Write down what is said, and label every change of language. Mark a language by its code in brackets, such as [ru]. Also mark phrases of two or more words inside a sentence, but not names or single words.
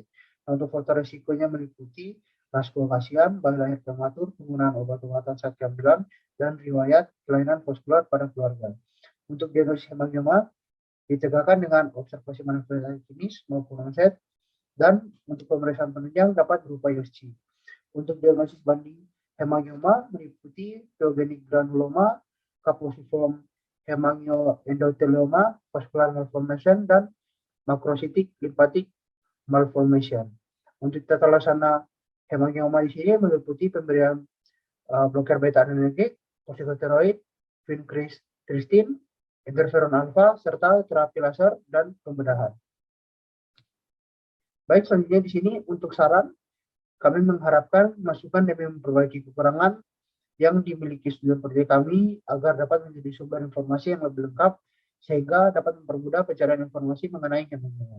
[id] Nah, untuk faktor risikonya meliputi ras kehasilan, bayi lahir prematur, penggunaan obat-obatan saat kehamilan, dan riwayat kelainan vaskular pada keluarga. Untuk diagnosis hemangioma, ditegakkan dengan observasi manipulasi klinis maupun onset, dan untuk pemeriksaan penunjang dapat berupa USG. Untuk diagnosis banding hemangioma meliputi [en] pyogenic granuloma, caposiform hemangioendothelioma, vascular malformation, [id] dan [en] macrocytic lymphatic malformation. [id] Untuk tata laksana hemangioma di sini meliputi pemberian bloker [en] beta adrenergic, [id] kortikosteroid, vincristine, interferon alfa, serta terapi laser dan pembedahan. Baik, selanjutnya di sini untuk saran, kami mengharapkan masukan demi memperbaiki kekurangan yang dimiliki studi proyek kami agar dapat menjadi sumber informasi yang lebih lengkap sehingga dapat mempermudah pencarian informasi mengenai hemangioma.